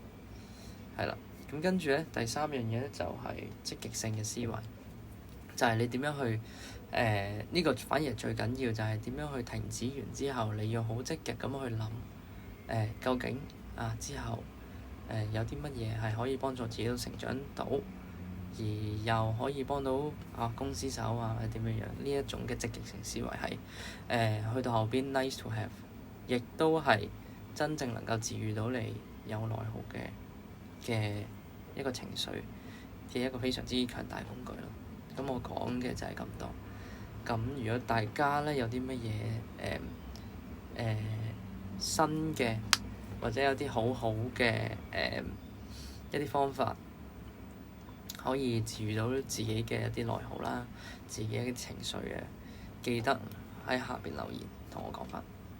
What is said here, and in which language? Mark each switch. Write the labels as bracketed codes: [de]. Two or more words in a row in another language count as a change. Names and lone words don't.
[yue] 係啦，咁跟住咧，第三樣嘢咧就係積極性嘅思維，就係你點樣去呢個反而係最緊要，就係點樣去停止完之後，你要好積極咁去諗究竟之後有啲乜嘢係可以幫助自己都成長到，而又可以幫到公司手或者點樣樣。呢一種嘅積極性思維係去到後邊 [en] nice to have， [yue] 亦都係真正能夠治癒到你有內耗嘅一個情緒嘅一個非常之強大工具咯。咁我講嘅就係咁多。咁如果大家咧有啲乜嘢新嘅或者有啲好好嘅一啲方法，可以治癒到自己嘅一啲內耗啦，自己嘅情緒嘅，記得喺下邊留言同我講返。